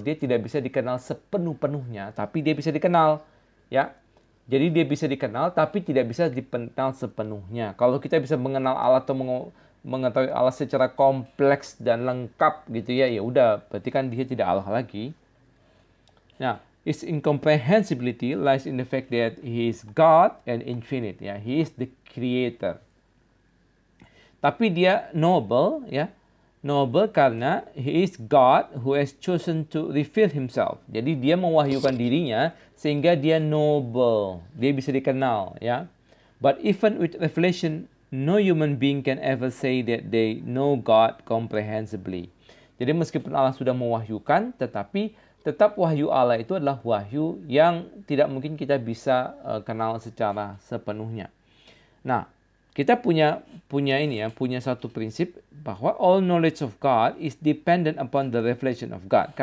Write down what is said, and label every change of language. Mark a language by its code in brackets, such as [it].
[id] Dia tidak bisa dikenal sepenuh-penuhnya, tapi dia bisa dikenal ya. Jadi dia bisa dikenal tapi tidak bisa dikenal sepenuhnya. Kalau kita bisa mengenal Allah atau mengetahui Allah secara kompleks dan lengkap gitu ya, ya udah berarti kan dia tidak Allah lagi. [en] Nah, his incomprehensibility lies in the fact that he is God and infinite He is the creator. [id] Tapi dia noble ya. [en] Noble karena he is God who has chosen to reveal himself. [id] Jadi dia mewahyukan dirinya sehingga dia noble. Dia bisa dikenal, ya. [en] But even with revelation, no human being can ever say that they know God comprehensively. [id] Jadi meskipun Allah sudah mewahyukan, tetapi tetap wahyu Allah itu adalah wahyu yang tidak mungkin kita bisa kenal secara sepenuhnya. Nah, kita punya satu prinsip bahwa [en] all knowledge of God is dependent upon the revelation of God.